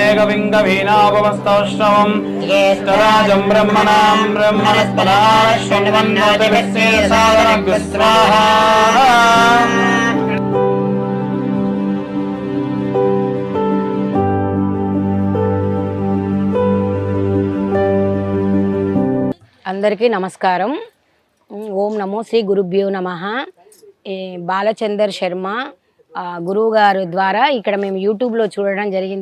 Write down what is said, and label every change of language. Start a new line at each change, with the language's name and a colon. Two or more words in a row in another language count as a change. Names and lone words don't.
Sanskrit: कविं कवीनापमस्तौष्णवं ज्येष्ठराजं ब्रह्मणां ब्रह्मणस्पदाः शृण्वन्नोतिभिः सादरं स्वाहा.
Telugu: అందరికీ నమస్కారం.
Sanskrit: ఓం నమో శ్రీ గురుభ్యో నమః.
Telugu: బాలచందర్ శర్మ గురువు గారు ద్వారా ఇక్కడ మేము యూట్యూబ్లో చూడడం జరిగింది.